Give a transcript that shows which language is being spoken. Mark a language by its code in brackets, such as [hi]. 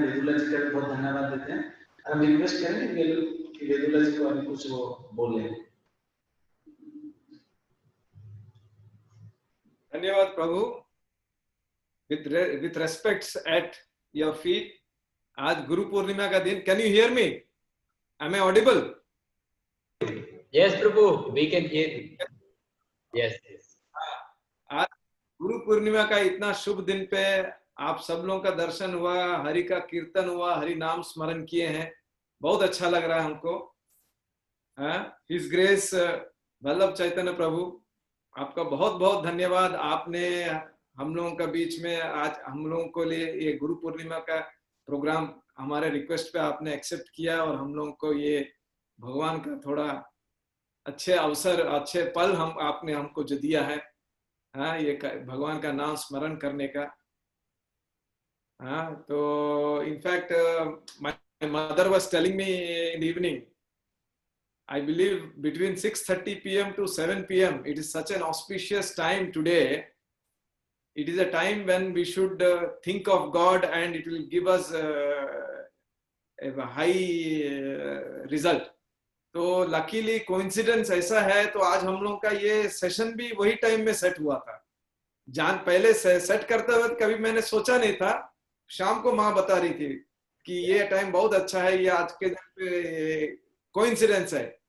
[hi] वेदुला जी का भी बहुत धन्यवाद देते हैं। हम रिक्वेस्ट करेंगे कि वेदुला जी को अभी कुछ वो बोले। धन्यवाद प्रभु। [en] With respects at your feet, [hi] आज गुरु पूर्णिमा का दिन। [en] Can you hear me? Am I audible? Yes, Prabhu, we can hear you. Yes, yes. [hi] आज गुरु पूर्णिमा का इतना शुभ दिन पे आप सब लोगों का दर्शन हुआ, हरि का कीर्तन हुआ, हरि नाम स्मरण किए हैं, बहुत अच्छा लग रहा है हमको। हिज ग्रेस वल्लभ चैतन्य प्रभु, आपका बहुत बहुत धन्यवाद। आपने हम लोगों का बीच में आज हम लोगों को लिए ये गुरु पूर्णिमा का प्रोग्राम हमारे रिक्वेस्ट पे आपने एक्सेप्ट किया, और हम लोगों को ये भगवान का थोड़ा अच्छे अवसर, अच्छे पल आपने हमको जो दिया है, ये भगवान का नाम स्मरण करने का। [en] तो in fact my mother was telling me in the evening, I believe between 6:30 p.m. to 7 p.m. it is such an auspicious time today. It is a time when we should think of God, and it will give us a high result. [hi] तो luckily coincidence ऐसा है, तो आज हम लोग का ये session भी वही टाइम में सेट हुआ था. पहले सेट करते हुए कभी मैंने सोचा नहीं था. शाम को माँ बता रही थी कि ये टाइम बहुत अच्छा है, ये आज के दिन पे कोइंसिडेंस है.